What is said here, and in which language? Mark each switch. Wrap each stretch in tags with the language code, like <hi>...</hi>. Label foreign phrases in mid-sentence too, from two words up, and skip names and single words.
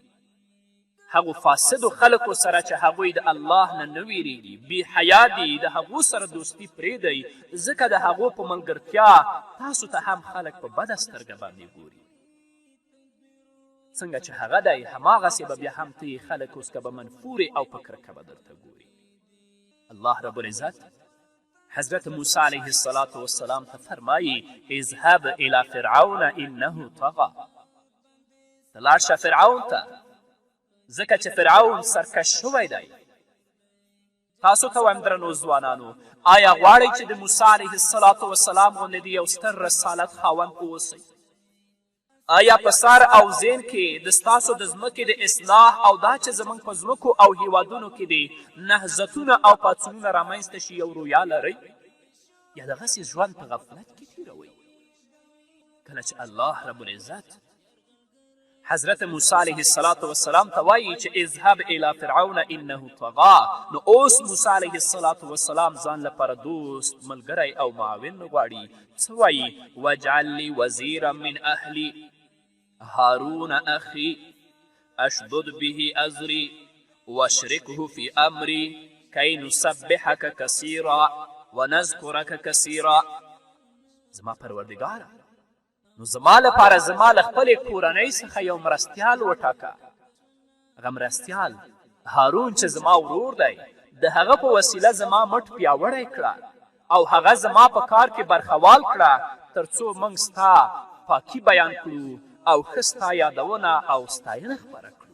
<ps>هغو فاسدو خلکو سره چې هغوی د الله نه نه ویریږي، بې حیا دي، د هغو سره دوستي پرېږدئ، ځکه د هغو په ملګرتیا تاسو ته هم خلک په بده سترګه باندې ګوري. څنګه چې هغه دی هماغسې به بیا هم ته یې خلک اوس که به منفورې او په کرکه به درته ګوري. الله رب العزت حضرت موسی</ps> <ar>علیه الصلاة والسلام</ar> <ps>ته فرمایي</ps> <ar>اذهب الى فرعون انه طغى.</ar> <ps>ته لاړ شه فرعون ته، ځکه چې فرعون سرکش شوی دی. تاسو ته وایم درنو ځوانانو، آیا غواړئ چې د موسی</ps> <ar>علیه الصلاة والسلام</ar> <ps>غوندې د یو ستر رسالت خاوند اوسئ؟ آیا په سر او ذهن کې د ستاسو د ځمکې د اصلاح او دا چې زموږ په ځمکو او هیوادونو کې د نهضتونه او پاڅونونه رامنځته شي یو رویا لرئ؟ یا دغسې ژوند په غفلت کې تېروئ؟ کله چې الله رب العزت حضرت موسی</ps> <ar>علیه الصلاة والسلام</ar> <ps>ته وایي چې</ps> <ar>اذهب الى فرعون انه طغى،</ar> <ps>نو اوس موسی</ps> <ar>علیه الصلاة والسلام</ar> <ps>ځان لپاره دوست، ملګری او معاون غواړي. څه وایي؟</ps> <ar>واجعل لي وزیرا من اهلي هارون اخي اشدد به ازري واشركه في امري کی نسبحک کثیرا ونذکرک کثیرا.</ar> <ps>زما پروردګاره نو زما لپاره زما له خپلې کورنۍ څخه یو مرستیال وټاکه. هغه مرستیال هارون چې زما ورور دی، د هغه په وسیله زما مټ پیاوړی کړه او هغه زما په کار کې برخوال کړه تر څو موږ ستا پاکي بیان کړو او ښه ستا یادونه او ستاینه خپره کړو.</ps>